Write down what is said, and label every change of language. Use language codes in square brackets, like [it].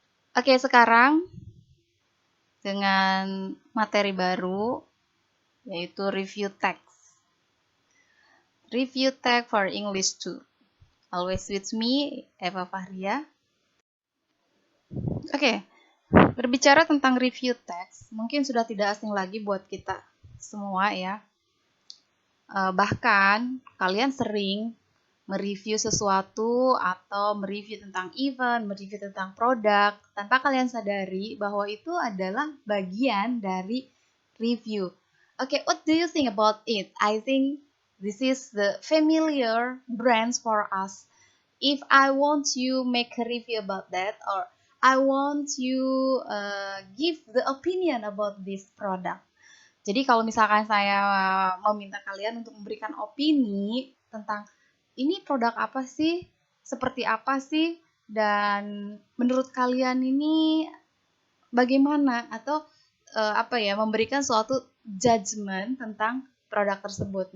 [id] Oke, sekarang dengan materi baru yaitu review text. [en] Review text for English 2. Always with me, Eva Fahria. [id] Oke, berbicara tentang review text, mungkin sudah tidak asing lagi buat kita semua ya. Bahkan kalian sering mereview sesuatu atau mereview tentang event, mereview tentang produk, tanpa kalian sadari bahwa itu adalah bagian dari review. [en] Okay, what do you think about it? I think this is the familiar brands for us. If I want you make a review about that, or I want you give the opinion about this product. [id] Jadi kalau misalkan saya meminta kalian untuk memberikan opini tentang ini produk apa sih, seperti apa sih, dan menurut kalian ini bagaimana, atau memberikan suatu judgement tentang produk tersebut.